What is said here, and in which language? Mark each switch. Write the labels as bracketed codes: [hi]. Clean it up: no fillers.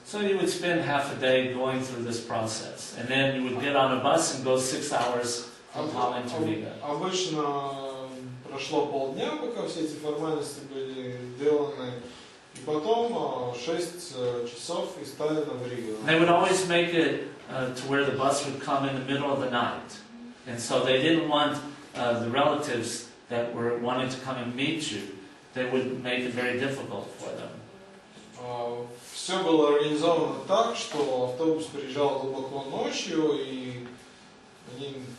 [en] So you would spend half a day going through this process, and then you would get on a bus and go 6 hours from Tallinn to Riga. [ru] Обычно прошло полдня, пока все эти формальности были сделаны, и потом 6 часов из Таллина в Ригу. [en] They would always make it to where the bus would come in the middle of the night, and so they didn't want the relatives that were wanting to come and meet you. They would make it very difficult for them. [ru] Все было организовано так, что автобус приезжал глубоко ночью, и они